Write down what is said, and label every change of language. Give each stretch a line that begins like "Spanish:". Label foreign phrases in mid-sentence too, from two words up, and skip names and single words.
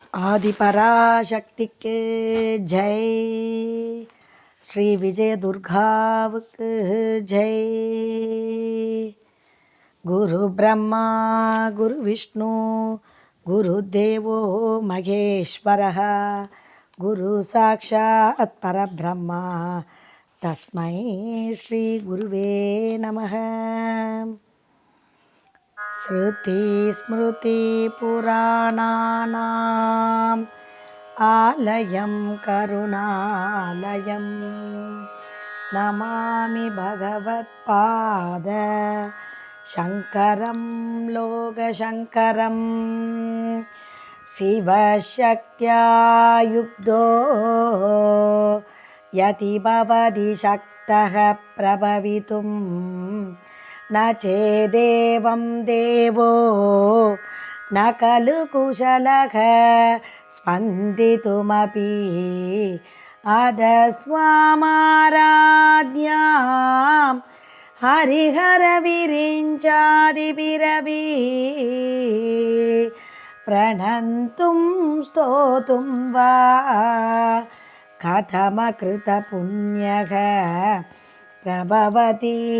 Tamil: ஆதிபராசக்திக்கு ஜெய். ஸ்ரீ விஜய துர்காவுக்கு ஜெய்.
Sanskrit: गुरु ब्रह्मा गुरु विष्णु गुरु देवो महेश्वरः गुरु साक्षात् परब्रह्म तस्मै श्री गुरवे नमः. श्रुति स्मृति पुराणानाम् आलयम् करुणालयम् नमामि भगवत्पाद शङ्करम् लोकशङ्करम्. शिवशक्त्या युक्तो यदि भवति शक्तः प्रभवितुम् न चेदेवं देवो न खलु कुशलः स्पन्दितुमपि अधस्त्वामाराध्यां हरिहरविरिञ्चादिभिरपि प्रणन्तुं स्तोतुं वा कथमकृतपुण्यः प्रभवति.